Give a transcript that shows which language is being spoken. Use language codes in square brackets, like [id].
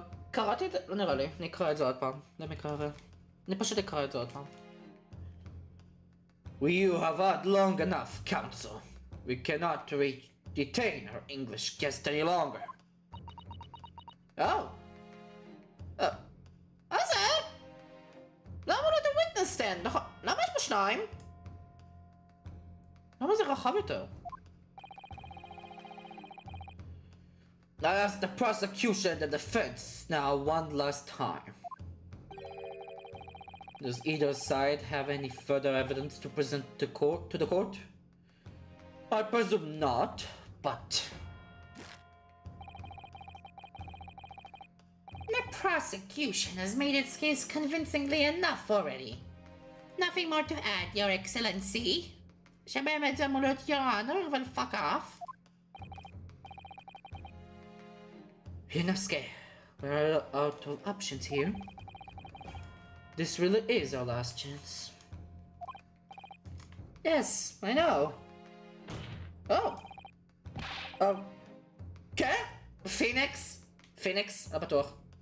[he] קראתי את זה, לא נראה לי, נקרא את זה עוד פעם. אני פשוט אקרא את זה עוד פעם. [en] You have had long enough, counsel. We cannot detain our English guest any longer. [he] מה זה? למה לא את ה-witness stand? למה יש פה שניים? למה זה רחב יותר? [en] I ask the prosecution and the defense now one last time. Does either side have any further evidence to present to the court? I presume not, but... The prosecution has made its case convincingly enough already. Nothing more to add, Your Excellency. [he] שבאמת זה אמור להיות [en] Your Honor, [he] אבל [en] fuck off. Inosuke, we're out of options here. This really is our last chance. Yes, I know. [he] Okay. Phoenix, בטוח.